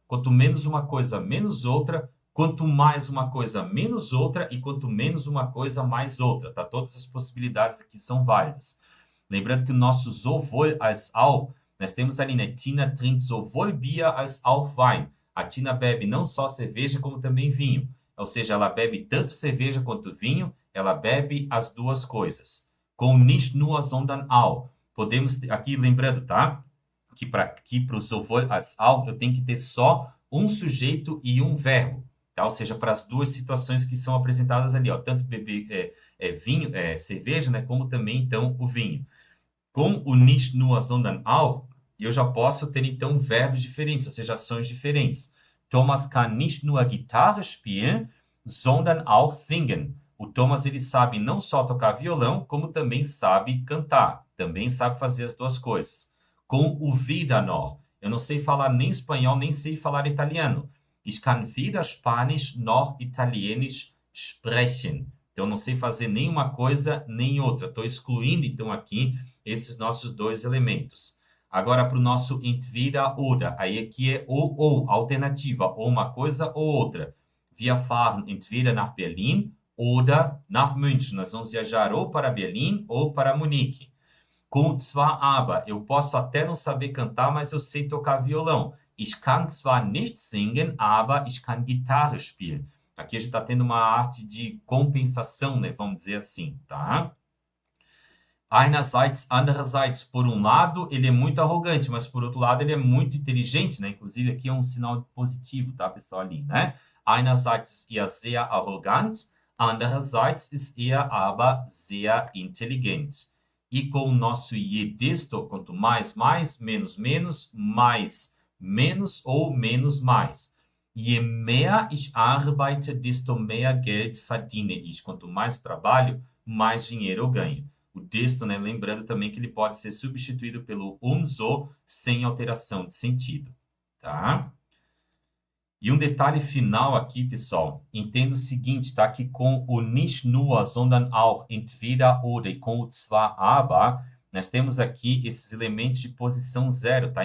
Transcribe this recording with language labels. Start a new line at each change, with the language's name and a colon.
Portuguese: Quanto menos uma coisa, menos outra. Quanto mais uma coisa, menos outra. E quanto menos uma coisa, mais outra. Tá? Todas as possibilidades aqui são válidas. Lembrando que o nosso sowohl als auch, nós temos ali, né?
German: Tina trinkt sowohl Bier als auch Wein.
Portuguese: A Tina bebe não só cerveja, como também vinho. Ou seja, ela bebe tanto cerveja quanto vinho, ela bebe as duas coisas. Com nicht nur, sondern auch. Podemos, aqui lembrando, tá? Que para o sowohl als auch, eu tenho que ter só um sujeito e um verbo. Tá? Ou seja, para as duas situações que são apresentadas ali, ó, tanto beber vinho, cerveja, né? Como também, então, o vinho. Com o nicht nur, sondern auch, eu já posso ter, então, verbos diferentes, ou seja, ações diferentes.
German: Thomas kann nicht nur Gitarre spielen, sondern auch singen.
Portuguese: O Thomas, ele sabe não só tocar violão, como também sabe cantar. Também sabe fazer as duas coisas. Com o weder noch, eu não sei falar nem espanhol, nem sei falar italiano.
German: Ich kann weder Spanisch noch Italienisch sprechen.
Portuguese: Então, eu não sei fazer nem uma coisa, nem outra. Estou excluindo, então, aqui, esses nossos dois elementos. Agora, para o nosso entweder oder, aí aqui é ou, alternativa, ou uma coisa ou outra.
German: Wir fahren entweder nach Berlin oder nach München.
Portuguese: Nós vamos viajar ou para Berlim ou para Munique. Com zwar aber, eu posso até não saber cantar, mas eu sei tocar violão.
German: Ich kann zwar nicht singen, aber ich kann Gitarre spielen.
Portuguese: Aqui a gente está tendo uma arte de compensação, né? Vamos dizer assim, tá? Einerseits, andererseits, por um lado, ele é muito arrogante, mas por outro lado, ele é muito inteligente, né? Inclusive, aqui é um sinal positivo, tá, pessoal, ali, né?
German: Einerseits ist er sehr arrogant, andererseits ist er aber sehr intelligent.
Portuguese: E com o nosso disto, quanto mais, mais, menos, menos, mais, menos ou menos, mais.
German: Je mehr ich arbeite, desto mehr Geld verdiene ich.
Portuguese: Quanto mais eu trabalho, mais dinheiro eu ganho. O texto, né, lembrando também que ele pode ser substituído pelo umso sem alteração de sentido, tá? E um detalhe final aqui, pessoal, entenda o seguinte, tá? Que com o nicht nur, sondern auch, entweder oder e com o zwar aber, nós temos aqui esses elementos de posição zero, tá?